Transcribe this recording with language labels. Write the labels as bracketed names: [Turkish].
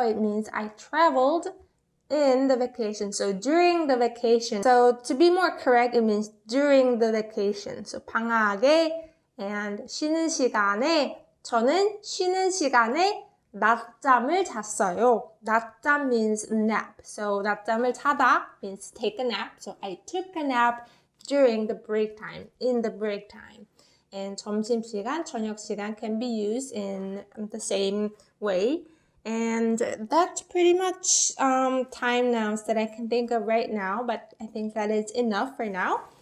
[English] It means I traveled in the vacation. So during the vacation. So to be more correct, it means during the vacation. [Korean] So 방학에 and 쉬는 시간에 저는 쉬는 시간에 낮잠을 잤어요. [English] 낮잠 means nap. So 낮잠을 자다 means take a nap. So I took a nap during the break time, in the break time. And 점심시간, 저녁시간 can be used in the same way. And that's pretty much time nouns that I can think of right now, but I think that is enough for now.